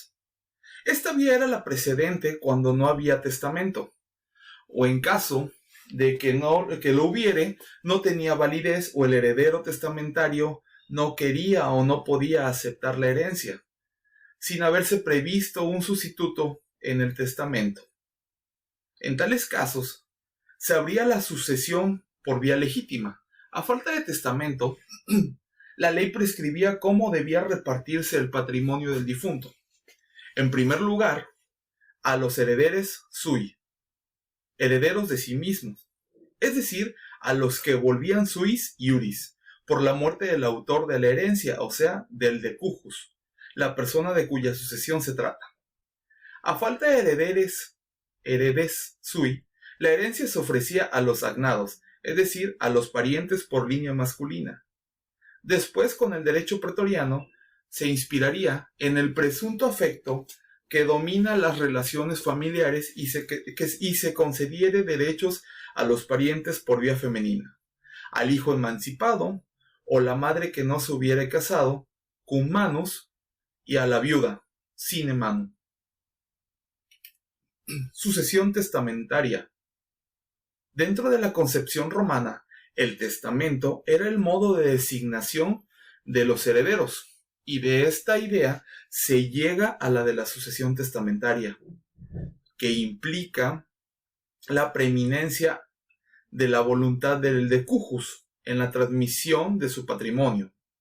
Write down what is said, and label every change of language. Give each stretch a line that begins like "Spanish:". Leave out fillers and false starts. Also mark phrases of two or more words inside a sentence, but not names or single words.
Spanish: Esta vía era la precedente cuando no había testamento, o en caso de que lo hubiere, no tenía validez o el heredero testamentario no quería o no podía aceptar la herencia, sin haberse previsto un sustituto en el testamento. En tales casos, se abría la sucesión por vía legítima. A falta de testamento, la ley prescribía cómo debía repartirse el patrimonio del difunto. En primer lugar, a los
Latin: herederes sui,
Spanish: herederos de sí mismos, es decir, a los que volvían
Latin: suis iuris,
Spanish: por la muerte del autor de la herencia, o sea, del decujus, la persona de cuya sucesión se trata. A falta de
Latin: heredes sui,
Spanish: la herencia se ofrecía a los agnados, es decir, a los parientes por línea masculina. Después, con el derecho pretoriano, se inspiraría en el presunto afecto que domina las relaciones familiares y se concediere derechos a los parientes por vía femenina, al hijo emancipado o la madre que no se hubiera casado,
Latin: cum manus,
Spanish: y a la viuda,
Latin: sine manu.
Spanish: Sucesión testamentaria. Dentro de la concepción romana, el testamento era el modo de designación de los herederos, y de esta idea se llega a la de la sucesión testamentaria, que implica la preeminencia de la voluntad del decujus en la transmisión de su patrimonio.